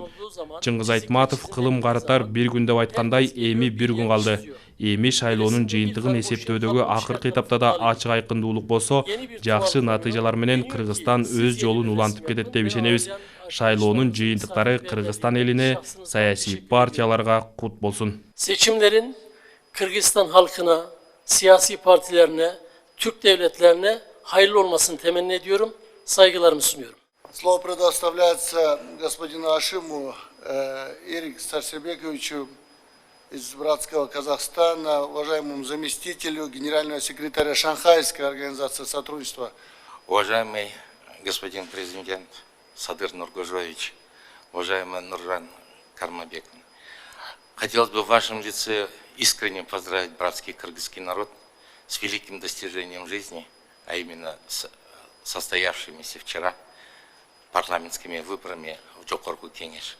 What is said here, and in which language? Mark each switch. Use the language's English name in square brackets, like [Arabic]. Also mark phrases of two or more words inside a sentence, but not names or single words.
[Kyrgyz] Чыңгыз Айтматов кылым карытар бир күн деп айткандай, эми бир күн калды. Эми шайлоонун жыйынтыгын эсептөөдөгү акыркы этапта да ачык айкындуулук болсо, жакшы натыйжалар менен Кыргызстан өз жолун улантып кетет деп ишенебиз. Шайлоонун жыйынтыктары Кыргызстан элине, саясий партияларга кут болсун. [Turkish] Seçimlerin Kırgızistan halkına, siyasi partilerine, Türk devletlerine hayırlı olmasını temenni ediyorum. Saygılarımı sunuyorum. [Russian] Слово предоставляется господину Ашиму Эрику Сарсебековичу из братского Казахстана, уважаемому заместителю генерального секретаря Шанхайской организации сотрудничества. Уважаемый господин президент Садыр Нургожоевич, уважаемый Нуржан Кармабековна, хотелось бы в вашем лице искренне поздравить братский кыргызский народ с великим достижением жизни, а именно с состоявшимися вчера парламентскими выборами в Жокорку Кенеш.